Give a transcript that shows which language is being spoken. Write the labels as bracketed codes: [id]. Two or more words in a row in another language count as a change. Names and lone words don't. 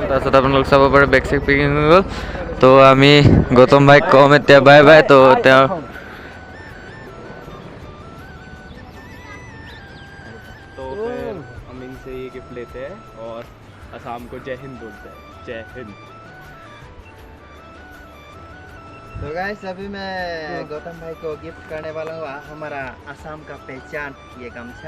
[as] তাৰপিছত আপোনালোক চাব পাৰে বেগ চেগ পেকিং হৈ গ'ল। তো আমি গৌতম ভাইক কম এতিয়া [en] bye bye. [as] তো তেওঁ [hi] तो फिर हम इनसे ये गिफ्ट लेते हैं और असम को जय हिंद बोलते हैं। जय हिंद। तो गाइस अभी मैं गौतम भाई को गिफ्ट करने वाला हूँ हमारा असम का पहचान, ये गमछा।